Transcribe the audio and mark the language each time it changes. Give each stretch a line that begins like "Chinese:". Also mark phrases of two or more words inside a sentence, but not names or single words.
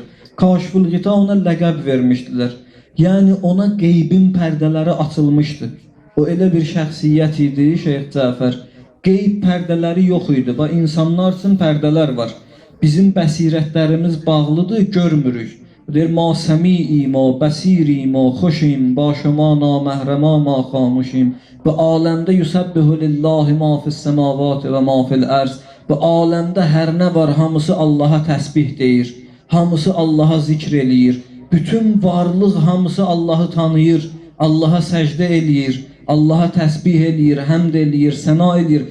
Azerbaijani: Kaşiful Qita ona ləqəb vermişdilər. Yəni ona qeybin pərdələri açılmışdı. O elə bir şəxsiyyət idi, Şeyx Cəfər. Qeyb pərdələri yox idi. Və insanlar üçün pərdələr var. Bizim bəsirətlərimiz bağlıdır, görmürük. Deyir,
Persian: ما سمیعیم، ما بصیریم، ما خوشیم، با شما نامحرمان، ما خاموشیم.
Azerbaijani: Bu aləmdə
Arabic: يسبح لله ما في السماوات وما في الأرض.
Azerbaijani: Bu aləmdə hər nə var, hamısı Allaha təsbih deyir. Hamısı Allaha zikr eləyir. Bütün varlıq hamısı Allahı tanıyır. Allaha səcdə eləyir. Allaha təsbih eləyir, həmd eləyir, səna eləyir.